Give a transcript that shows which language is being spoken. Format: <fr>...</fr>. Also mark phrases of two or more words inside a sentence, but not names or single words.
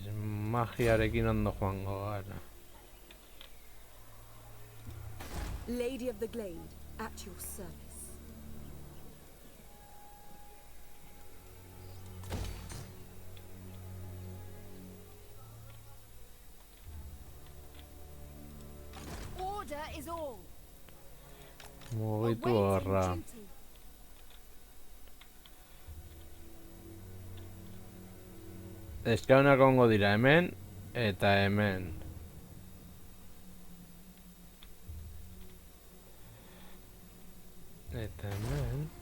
<eu>Magiarekin ondo joango gara.</eu> <en>Lady of the Glade, at your service. Order is all.</en> <eu>Mugitu</eu> <en>Awaiting</en> <eu>horra.</eu> <en>duty.</en> <eu>Eskaunak ongo dira hemen eta hemen. Eta hemen.</eu>